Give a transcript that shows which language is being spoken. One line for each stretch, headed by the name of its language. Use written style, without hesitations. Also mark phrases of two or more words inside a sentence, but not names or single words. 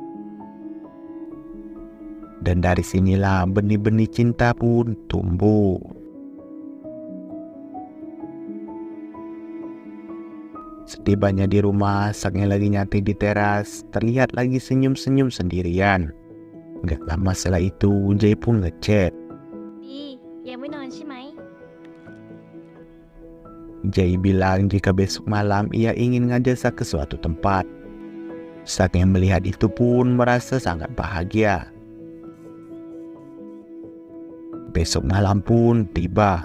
Indonesian: Dan dari sinilah benih-benih cinta pun tumbuh. Setibanya di rumah, Sak yang lagi nyantai di teras, terlihat lagi senyum-senyum sendirian. Gak lama setelah itu, Jay pun ngechat.
Thai: ดียังไม่นอนใช่ไหม
Indonesian: Jay bilang jika besok malam ia ingin ngajak Sak ke suatu tempat. Sak yang melihat itu pun merasa sangat bahagia. Besok malam pun tiba.